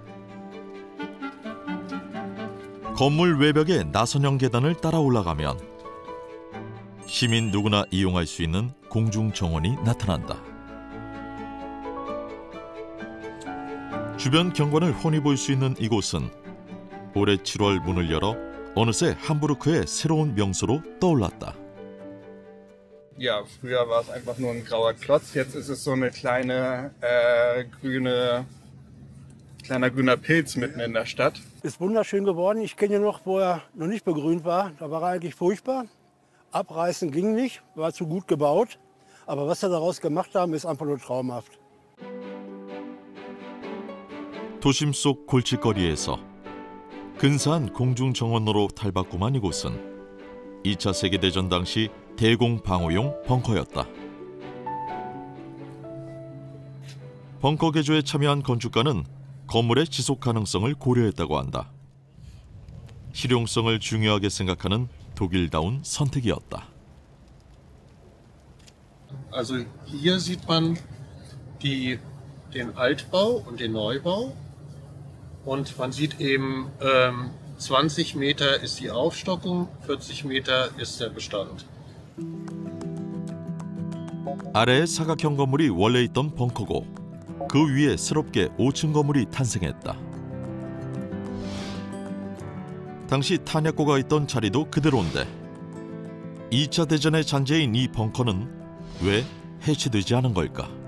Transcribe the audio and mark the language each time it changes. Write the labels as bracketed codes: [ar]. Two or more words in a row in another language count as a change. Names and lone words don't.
[ko] 건물 외벽에 나선형 계단을 따라 올라가면 시민 누구나 이용할 수 있는 공중정원이 나타난다. 주변 경관을 훤히 볼 수 있는 이곳은 올해 7월 문을 열어 어느새 함부르크의 새로운 명소로 떠올랐다. [de] Ja, früher war es einfach nur ein grauer Klotz, jetzt ist es so eine kleiner grüner Pilz mitten in der Stadt. Ist wunderschön geworden. Ich kenne ihn noch, wo er noch nicht begrünt war. Da war er eigentlich furchtbar. Abreißen ging nicht, war zu gut gebaut. Aber was wir daraus gemacht haben, ist einfach nur traumhaft. [ko] 도심 속 골칫거리에서 근사한 공중정원으로 탈바꿈한 이곳은 2차 세계대전 당시 대공방어용 벙커였다. 벙커 개조에 참여한 건축가는 건물의 지속 가능성을 고려했다고 한다. 실용성을 중요하게 생각하는 독일다운 선택이었다. [de] Also hier sieht man den Altbau und den Neubau und man sieht eben 20 Meter ist die Aufstockung, 40 Meter ist der Bestand. [ko] 아래에 사각형 건물이 원래 있던 벙커고 그 위에 새롭게 5층 건물이 탄생했다. 당시 탄약고가 있던 자리도 그대로인데 2차 대전의 잔재인 이 벙커는 왜 해체되지 않은 걸까?